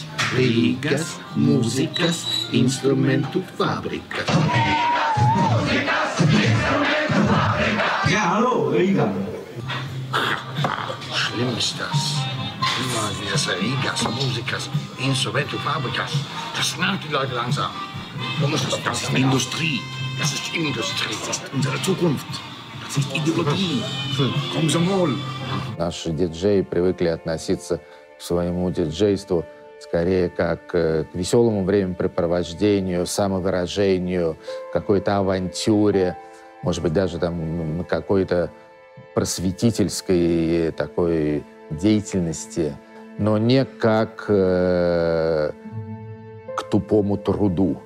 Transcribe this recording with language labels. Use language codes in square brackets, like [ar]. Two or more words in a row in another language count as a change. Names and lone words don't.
[lv] Rīgas mūzikas instrumentu fabrikas. Mūzikas instrumentu fabrikas. Jā, [de] hallo, Rīga. Schlimm ist das. Immer wieder [lv] Rīgas mūzikas instrumentu fabrikas. [de] Das nervt die Leute langsam. Das ist Industrie. Das ist Industrie. Das ist unsere Zukunft. Das ist Ideologie. Komsomol. [ru] Наши диджеи привыкли относиться к своему диджейству скорее как к веселому времяпрепровождению, самовыражению, какой-то авантюре, может быть, даже там какой-то просветительской такой деятельности, но не как к тупому труду.